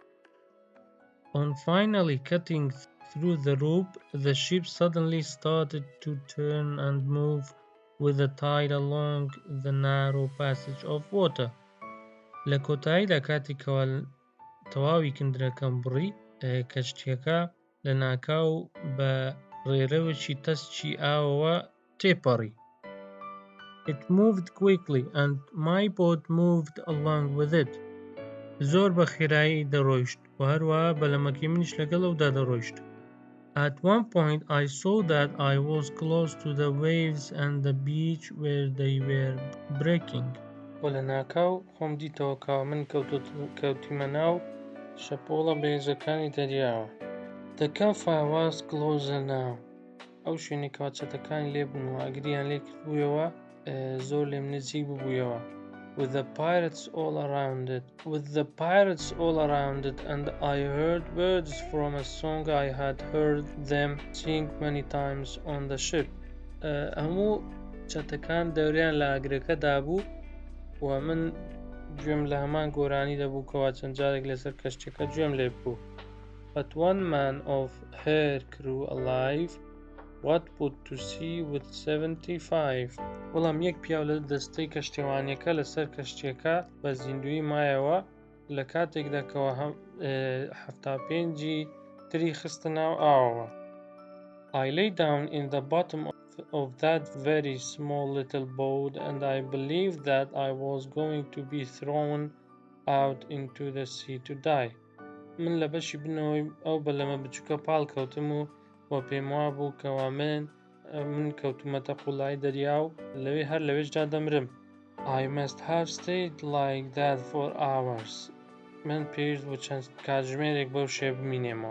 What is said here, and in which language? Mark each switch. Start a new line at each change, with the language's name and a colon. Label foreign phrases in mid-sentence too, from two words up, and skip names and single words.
English: On finally cutting through the rope, the ship suddenly started to turn and move with the tide along the narrow passage of water.
Central Kurdish: لە کۆتاییدا کاتی کەوە تەواوی کندرەکەم بڕی، کەشتیەکە لە ناکاو بە ڕێرەوەکی تەسکی ئاوەوە تێپەڕی.
English: It moved quickly and my boat moved along with it.
Central Kurdish: زۆر بە خێرایی دەڕۆیشت و هەروەها بەلەمەکی منیش لەگەڵەوەدا دەڕۆیشت.
English: At one point I saw that I was close to the waves and the beach where they were breaking.
Central Kurdish: و لە ناکاو خۆم دیتەوە کەوا من کەوتیمە ناو شەپۆڵە بەهێزەکانی دەریاوە.
English: The campfire was closer now.
Central Kurdish: ئەو شوێنێکەوە چەتەکانی لێبوون و ئاگریان لێ کردبوویەوە زۆر لێم نزیک ببوویەوە.
English: With the pirates all around it and I heard words from a song I had heard them sing many times on the ship.
Central Kurdish: هەموو چەتەکان دەوریان لە ئاگرەکەدا بوو و من گوێم لە هەمان گۆرانی دەبووکەوە چەند جارێک لەسەر کەشتەکە گوێم لێ بوو.
English: But one man of her crew alive, what put to sea with 75.
Central Kurdish: وەڵام یەک پیاو لە دەستەی کەشتێوانیەکە لەسەر کەشتیەکە بە زیندوی مایەوە لە کاتێکدا کەوە 75 تری خستە ناو ئاوەوە.
English: I lay down in the bottom of that very small little boat and I believed that I was going to be thrown out into the sea to die.
Central Kurdish: من لە بەشی بنەوەی ئەو بەلەمە بچووکە پاڵ کەوتم و پێم وا بوو کەوا من کەوتومەتە قوڵای دەریا و هەر لەوێشدا دەمرم.
English: I must have stayed like that for hours.
Central Kurdish: من پێویست بوو چەند کاتژمێرێک بەو شێوە بمینێمەوە.